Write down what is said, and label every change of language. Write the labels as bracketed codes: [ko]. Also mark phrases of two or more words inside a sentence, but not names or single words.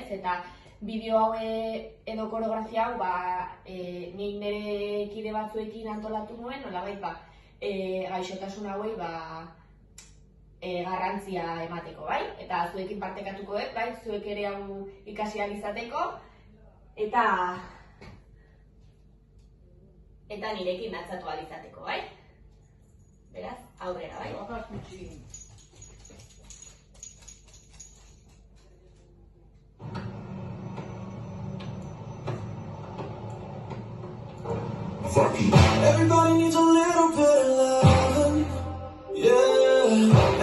[eu] Eta bideo hau edo koreografia hau, ba, nik nire kide batzuekin antolatu nuen, nolabait, ba, gaixotasun hauei, ba, garrantzia emateko, bai? Eta zuekin partekatuko dut, bai? Zuek ere hau ikasi ahal izateko, eta nirekin dantzatu ahal izateko, bai? Beraz, aurrera, bai? [en] Everybody needs a little bit of loving, yeah.